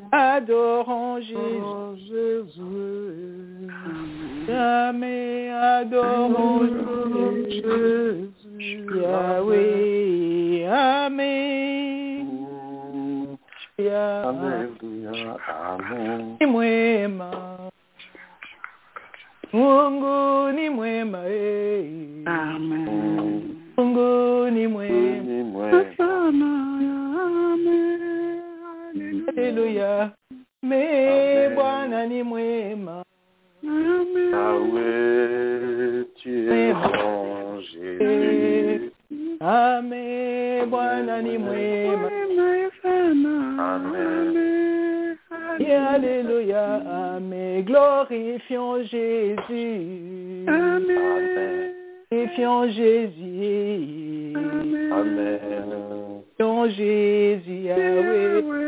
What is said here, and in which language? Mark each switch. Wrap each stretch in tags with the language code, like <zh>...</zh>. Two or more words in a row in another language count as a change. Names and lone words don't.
<fr>Adorons Jésus. Amen. Adorons Jésus. Yahweh. Amen. Alléluia. Amen.</fr> <sw>Ni mwema. Mungu ni mwema. Amen. Mungu ni mwema. Alléluia. Mais Bwana ni mwema.</sw> <fr>Yahweh, tu es bon, Jésus.</fr> <sw>Amen. Bwana ni mwema. Amen.</sw> <fr>Alléluia. Amen. Glorifions Jésus. Amen. Glorifions Jésus. Amen. Glorifions Jésus. Yahweh.</fr>